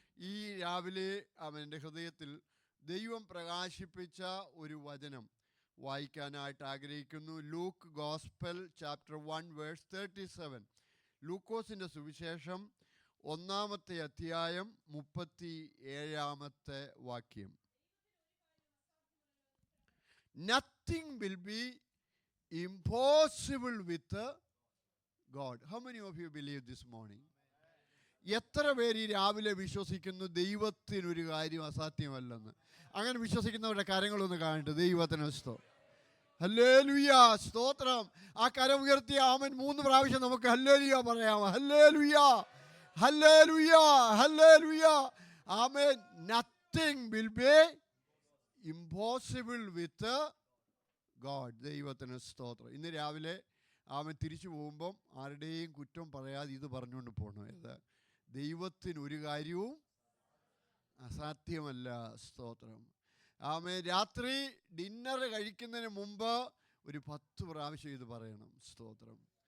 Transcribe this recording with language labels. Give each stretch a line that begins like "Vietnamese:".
Malayalam: ഈ രാവിലെ ആമേൻ എൻ്റെ ഹൃദയത്തിൽ ദൈവം പ്രകാശിപ്പിച്ച ഒരു വചനം വായിക്കാനായിട്ട് ആഗ്രഹിക്കുന്നു.
English: Luke gospel chapter 1 verse 37.
Malayalam: ലൂക്കോസിൻ്റെ സുവിശേഷം 1-ാമത്തെ അധ്യായം 37-ാമത്തെ വാക്യം.
English: Nothing will be impossible with God. How many of you believe this morning?
Malayalam: എത്ര പേര് ഈ രാവിലെ വിശ്വസിക്കുന്നു ദൈവത്തിനൊരു കാര്യം അസാധ്യമല്ലെന്ന്? അങ്ങനെ വിശ്വസിക്കുന്നവരുടെ കരങ്ങളൊന്ന് കാണട്ടെ. ദൈവത്തിന് സ്തോത്രം. ഹല്ലേലൂയ. സ്തോത്രം. ആ കരം ഉയർത്തിയ ആമേൻ 3 പ്രാവശ്യം നമുക്ക് ഹല്ലേലൂയ പറയാം. Hallelujah, hallelujah, hallelujah. Amen.
English: Nothing will be impossible with God.
Malayalam: ദൈവത്തിന് സ്തോത്രം. ഇന്ന് രാവിലെ ആമേൻ തിരിച്ചു പോകുമ്പം ആരുടെയും കുറ്റം പറയാതെ ഇത് പറഞ്ഞുകൊണ്ട് പോകണം. ഏത്? ദൈവത്തിനൊരു കാര്യവും അസാധ്യമല്ല. സ്തോത്രം. ആമേൻ. രാത്രി ഡിന്നർ കഴിക്കുന്നതിന് മുമ്പ് ഒരു 10 പ്രാവശ്യം ഇത് പറയണം. സ്തോത്രം.